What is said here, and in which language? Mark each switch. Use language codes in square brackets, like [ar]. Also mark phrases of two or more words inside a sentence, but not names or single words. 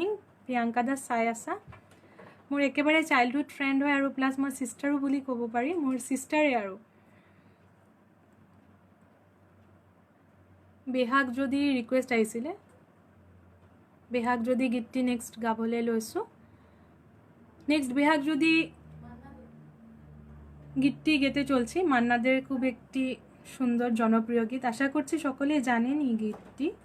[as] প্ৰিয়ংকা দাস চাই আছা, মোৰ একেবাৰে [en] childhood friend [as] হয় আৰু প্লাছ মই ছিষ্টাৰো বুলি ক'ব পাৰি, মোৰ ছিষ্টাৰে আৰু। বেহাগ যদি ৰিকুৱেষ্ট আহিছিলে, বেহাগ যদি গীতটি নেক্সট গাবলৈ লৈছোঁ। [bn] নেক্সট বেহাগ যদি গীতটি গেতে চলছি, মান্নাদের খুব একটি সুন্দর জনপ্রিয় গীত, আশা করছি সকলে জানেন এই গীতটি।